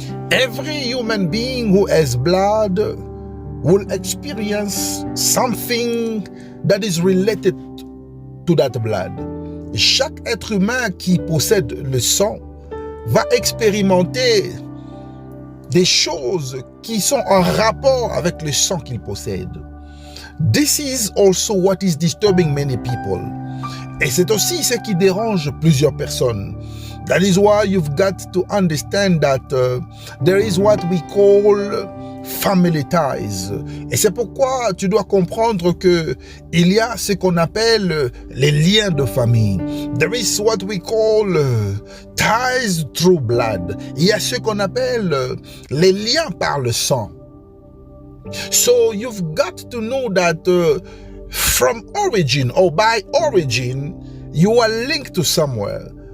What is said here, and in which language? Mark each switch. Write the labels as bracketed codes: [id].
[en] Every human being who has blood will experience something that is related to that blood. [fr] Et chaque être humain qui possède le sang va expérimenter des choses qui sont en rapport avec le sang qu'il possède. [en] This is also what is disturbing many people. [fr] Et c'est aussi ce qui dérange plusieurs personnes. [en] That is why you've got to understand that there is what we call family ties. [fr] Et c'est pourquoi tu dois comprendre que il y a ce qu'on appelle les liens de famille. [en] There is what we call ties through blood. [fr] Il y a ce qu'on appelle les liens par le sang. [en] So you've got to know that from origin or by origin, you are linked to somewhere.